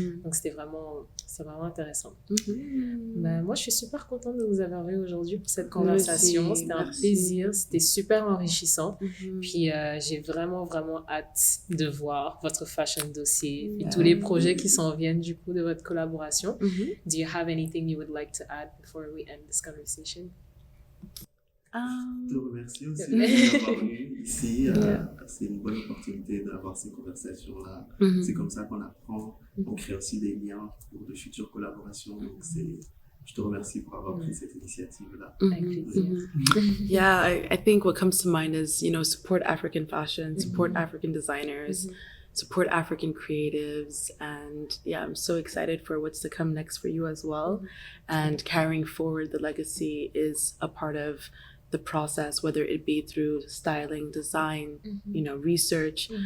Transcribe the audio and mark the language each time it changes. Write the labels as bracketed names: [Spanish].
[French] Donc c'est vraiment intéressant. Ben, moi je suis super contente de vous avoir eu aujourd'hui pour cette conversation. C'était un plaisir, c'était super enrichissant. Puis j'ai vraiment hâte de voir votre fashion dossier et tous les projets qui s'en viennent du coup de votre collaboration. [English] Do you have anything you would like to add before we end this conversation? [French] Je te remercie aussi d'avoir venu ici. C'est une bonne opportunité d'avoir ces conversations-là. C'est comme ça qu'on apprend. On crée aussi des liens pour de futures collaborations. Donc, je te remercie pour avoir pris cette initiative-là. [English] Yeah, I think what comes to mind is, support African fashion, support African designers, support African creatives. And yeah, I'm so excited for what's to come next for you as well. And carrying forward the legacy is a part of the process, whether it be through styling, design, research.